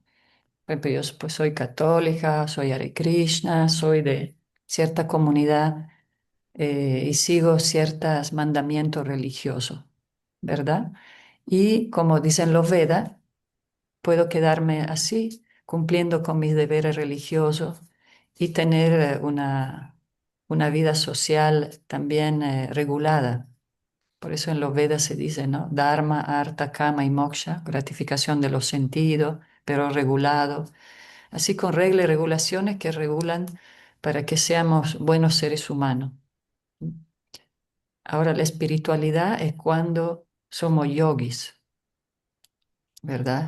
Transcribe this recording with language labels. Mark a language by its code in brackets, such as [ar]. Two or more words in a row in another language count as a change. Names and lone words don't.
[es] Por ejemplo, yo pues, soy católica, soy Hare Krishna, soy de cierta comunidad y sigo ciertos mandamientos religiosos, ¿verdad? Y como dicen los Vedas, puedo quedarme así, cumpliendo con mis deberes religiosos y tener una vida social también regulada. Por eso en los Vedas se dice, ¿no? Dharma, artha, kama y moksha, gratificación de los sentidos, pero regulado. Así con reglas y regulaciones que regulan para que seamos buenos seres humanos. Ahora, la espiritualidad es cuando somos yogis, ¿verdad?